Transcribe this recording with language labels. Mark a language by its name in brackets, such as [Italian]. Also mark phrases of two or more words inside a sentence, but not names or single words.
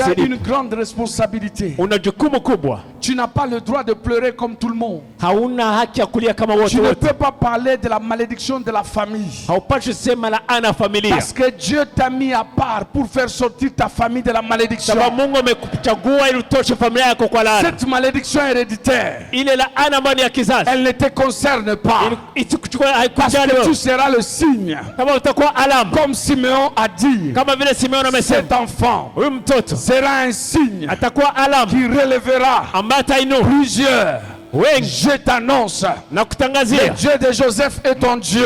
[Swahili] hii. [French] Tu as une grande responsabilité. [Swahili] Una jukumu kubwa. [French] Tu n'as pas le droit de pleurer comme tout le monde. [Swahili] Hauna haki ya kulia kama wote wote. [French] Tu ne peux pas parler de la malédiction de la famille. [Swahili] Haupashi sema laana familia. [French] Parce que Dieu t'a mis à part pour faire sortir ta famille de la malédiction. [Swahili] Sababu Mungu amekuchagua ili utoshe familia yako kwa laana. [French] Cette malédiction héréditaire, [Swahili] ile laana ambayo ni ya kizazi, [French] elle ne te concerne pas. Parce que tu seras le signe. Comme Simeon a dit, cet enfant sera un signe qui relèvera plusieurs. Je t'annonce, le Dieu de Joseph est ton Dieu.